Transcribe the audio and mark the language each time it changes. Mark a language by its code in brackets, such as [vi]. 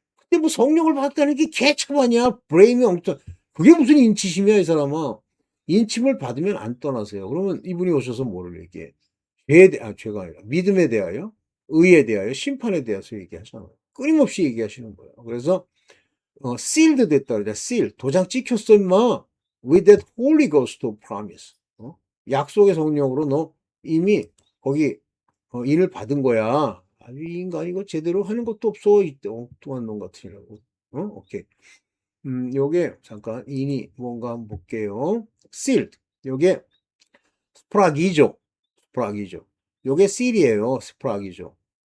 [ko] 근데 뭐 성령을 받았다는 게 개차반이야. 브레인이 엄청. 그게 무슨 인치심이야, 이 사람아. 인침을 받으면 안 떠나세요. 그러면 이분이 오셔서 뭐를 얘기해? 죄가 아니라 믿음에 대하여, 의에 대하여, 심판에 대해서 얘기하잖아요. 끊임없이 얘기하시는 거예요. 그래서 sealed 됐다 그러자. seal. 도장 찍혔어, 임마. [en] With that Holy Ghost of promise. [ko] 약속의 성령으로 너 이미 거기 인을 받은 거야. 아니, 이 인간 이거 제대로 하는 것도 없어. 이때 엉뚱한 놈 같으라고. 오케이. 요게 잠깐 인이 뭔가 한번 볼게요. sealed. 요게 스프라기죠. 스프라기죠. 요게 seal이에요. 스프라기죠.